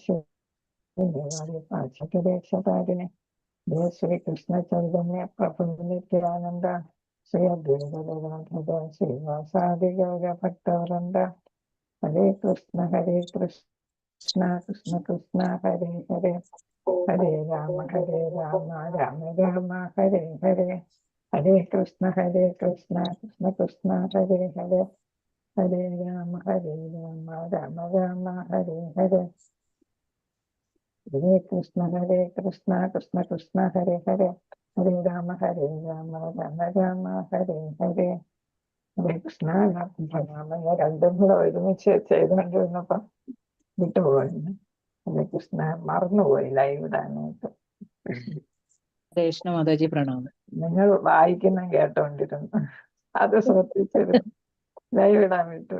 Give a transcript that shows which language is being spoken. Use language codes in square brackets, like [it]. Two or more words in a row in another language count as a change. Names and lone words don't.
[sa] പാചകദേശതാരിണെ ജയ ശ്രീകൃഷ്ണ ചൈതന്യ പ്രഭു നിത്യാനന്ദ ശ്രീ അദ്വൈത ശ്രീവാസാദി ഗൗര ഭക്തവൃന്ദ ഹരേ കൃഷ്ണ കൃഷ്ണ കൃഷ്ണ ഹരേ ഹരേ ഹരേ രാമ രാമ രാമ ഹരേ ഹരേ ഹരേ കൃഷ്ണ കൃഷ്ണ കൃഷ്ണ ഹരേ ഹരേ ഹരേ രാമ രാമ രാമ ഹരേ ഹരേ ഹരേ കൃഷ്ണ കൃഷ്ണ കൃഷ്ണ ഹരേ ഹരേ ഹരേ രാമ രാമ രാമ ഹരേ ഹരേ ഹരേ കൃഷ്ണ. [ml] ഞാൻ രണ്ടും കൂടെ ഒരുമിച്ച് ചെയ്തുകൊണ്ടിരുന്നപ്പം വിട്ടുപോയിരുന്നു. ഹരേ കൃഷ്ണ, മറന്നുപോയി ലൈവ് ഇടാനായിട്ട്. കൃഷ്ണ മാതാജി പ്രണാമം. നിങ്ങൾ വായിക്കുന്ന കേട്ടോണ്ടിരുന്നു, അത് ശ്രദ്ധിച്ചിരുന്നു, ലൈവ് ഇടാൻ വിട്ടുപോയി.